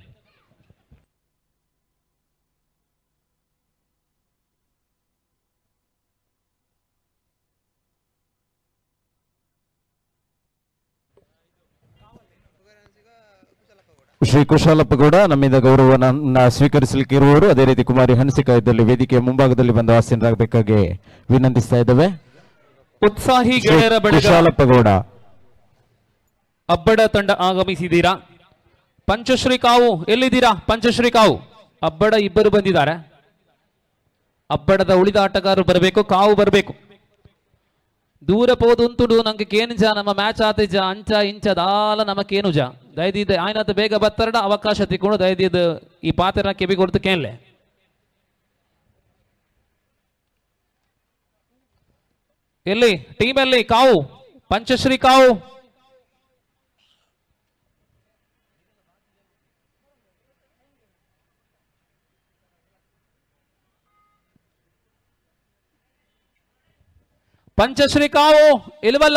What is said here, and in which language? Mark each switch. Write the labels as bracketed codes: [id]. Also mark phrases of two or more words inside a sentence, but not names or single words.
[kn] ಶ್ರೀ ಕುಶಾಲಪ್ಪ ಗೌಡ ನಮ್ಮಿಂದ ಗೌರವವನ್ನು ಸ್ವೀಕರಿಸಲಿಕ್ಕೆ ಇರುವವರು, ಅದೇ ರೀತಿ ಕುಮಾರಿ ಹನ್ಸಿಕಾ ಇದ್ದಲ್ಲಿ ವೇದಿಕೆಯ ಮುಂಭಾಗದಲ್ಲಿ ಬಂದು ಆಸೀನರಾಗಬೇಕಾಗಿ ವಿನಂತಿಸ್ತಾ ಇದ್ದೇವೆ. ಉತ್ಸಾಹಿ ಗೆಳೆಯರ ಬಳಗ ಕುಶಾಲಪ್ಪ ಗೌಡ ಅಬ್ಬಡ ತಂಡ ಆಗಮಿಸಿದ್ದೀರಾ. ಪಂಚಶ್ರೀ ಕಾವು ಎಲ್ಲಿದ್ದೀರಾ? ಪಂಚಶ್ರೀ ಕಾವು ಅಬ್ಬಡ ಇಬ್ಬರು ಬಂದಿದ್ದಾರೆ. ಅಬ್ಬಡದ ಉಳಿದ ಆಟಗಾರರು ಬರಬೇಕು, ಕಾವು ಬರಬೇಕು. [tcy] ದೂರ ಪೋದುಂತುಡು ನಂಗೆ ಕೇನುಜ ನಮ್ಮ ಮ್ಯಾಚ್ ಆತಿಜ ಅಂಚ ಇಂಚ ದಾಲ ನಮಕೇನುಜ ದಯದಿದ್ದ ಆಯ್ನತ ಬೇಗ ಬತ್ತರಡ ಅವಕಾಶ ತಿಕ್ಕೊಂಡು ದಯದಿದ್ದ ಈ ಪಾತ್ರ ಕೆಬಿ ಕೊಡ್ತು ಕೇನ್ಲೆ. [kn] ಎಲ್ಲಿ ಟೀಮ್ ಅಲ್ಲಿ ಕಾವು ಪಂಚಶ್ರೀ ಕಾವು ಪಂಚಶ್ರೀ ಕಾವು ಇಲ್ವಲ್ಲ?